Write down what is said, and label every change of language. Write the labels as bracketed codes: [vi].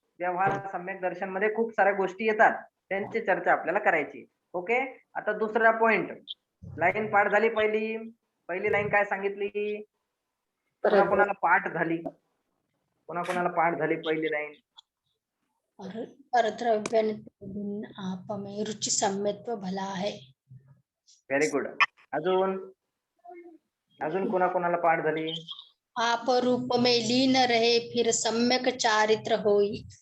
[mr] व्यवहार सम्यक दर्शन मध्ये खूप साऱ्या गोष्टी येतात, त्यांची चर्चा आपल्याला करायची. ओके, आता दुसरा पॉइंट. लाईन पाठ झाली. पहिली लाईन काय सांगितली? कोणाकोणाला पाठ झाली? कोणाकोणाला पाठ झाली पहिली लाईन? [hi] परद्रव्य आप में रुचि सम्यत्व भला है. [en] Very good. [mr] अजून अजून कोणाकोणाला पाठ झाली? [hi] आप रूप में लीन रहे फिर सम्यक चारित्र होई.